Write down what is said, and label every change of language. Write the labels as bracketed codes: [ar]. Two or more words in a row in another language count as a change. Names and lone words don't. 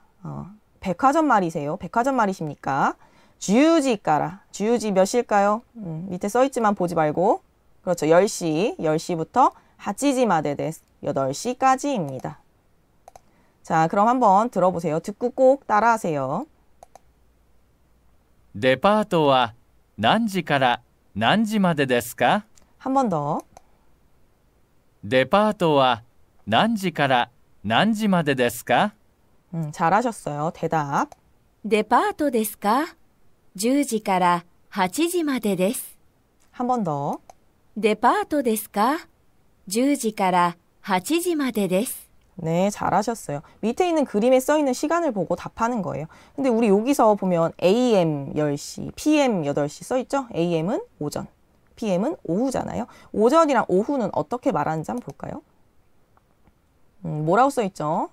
[ko] 백화점 말이세요. 백화점 말이십니까? [ja] 十時から. [ko] 주유지 몇 시일까요? 밑에 써있지만 보지 말고. 그렇죠. 10시. 10시부터 [ja] 八時までです. [ko] 8시까지입니다. 자, 그럼 한번 들어보세요. 듣고 꼭 따라하세요. [ja] デパートは何時から何時までですか？ [ko] 한 번 더. [ja] デパートは何時から何時までですか？ [ko] 잘하셨어요. 대답. [ja] デパートですか？ 10時から8時までです。 [ko] 한 번 더. [ja] デパートですか？ 10時から8時までです。 [ko] 네, 잘하셨어요. 밑에 있는 그림에 써있는 시간을 보고 답하는 거예요. 근데 우리 여기서 보면 AM 10시, PM 8시 써있죠? AM은 오전, PM은 오후잖아요. 오전이랑 오후는 어떻게 말하는지 한번 볼까요? 뭐라고 써있죠?